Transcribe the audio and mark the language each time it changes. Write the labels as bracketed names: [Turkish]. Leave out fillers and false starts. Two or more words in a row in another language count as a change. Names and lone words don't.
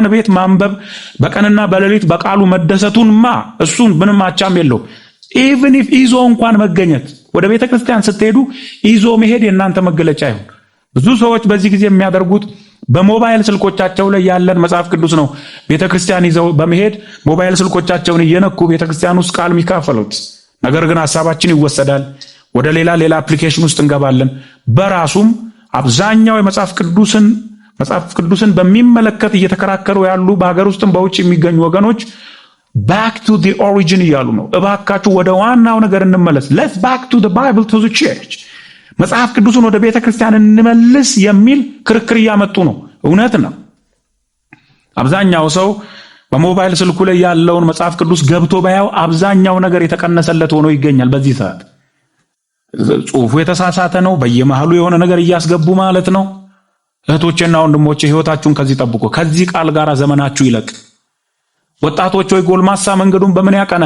[Amharic] ቤት ማንበብ በቀንና በሌሊት በቃሉ መደሰቱንማ እሱን ምንም አቻም የለው። [English] even if [Amharic] ይዞ እንኳን መገኘት ወደ ቤተክርስቲያን ስትሄዱ ይዞ መሄድ የእናንተ መገለጫ ይሁን። ብዙ ሰዎች በዚህ ጊዜ የሚያደርጉት በሞባይል ስልኮቻቸው ላይ ያለን መጽሐፍ ቅዱስ ነው ቤተክርስቲያን ይዘው በመሄድ ሞባይል ስልኮቻቸውን እየነኩ ቤተክርስቲያን ውስጥ ቃል የሚካፈሉት። ነገር ግን ሐሳባችን ይወሰዳል፣ ወደ ሌላ አፕሊኬሽን ውስጥ እንገባለን። በራሱም አብዛኛው የመጽሐፍ ቅዱስን በሚመለከት እየተከራከሩ ያሉ በሀገር ውስጥም በውጭ የሚገኙ ወገኖች [English] back to the origin [Amharic] እያሉ ነው። እባካችሁ ወደ ዋናው ነገር እንመለስ። [English] let's back to the bible to the church [Amharic] መጽሐፍ ቅዱስን ወደ ቤተክርስቲያን እንመልስ የሚል ክርክር እያመጡ ነው። እውነት ነው። አብዛኛው ሰው በሞባይል ስልኩ ላይ ያለውን መጽሐፍ ቅዱስ ገብቶ ባያው አብዛኛው ነገር የተቀነሰለት ሆኖ ይገኛል። በዚህ ሰዓት ጽሑፉ የተሳሳተ ነው። በየመሃሉ የሆነ ነገር እያስገቡ ማለት ነው። እህቶቼና ወንድሞቼ ሕይወታችሁን ከዚህ ጠብቁ። ከዚህ ቃል ጋር ዘመናችሁ ይለቅ። ወጣቶች ሆይ ጎልማሳ መንገዱን በምን ያቀናል?